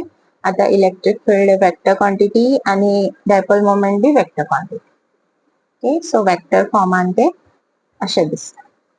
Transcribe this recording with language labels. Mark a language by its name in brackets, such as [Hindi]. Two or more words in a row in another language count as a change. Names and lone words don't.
[English] आता electric field vector quantity आणि dipole moment बी vector quantity. Okay. so vector [Konkani] फॉर्मान ते अशें दिसता.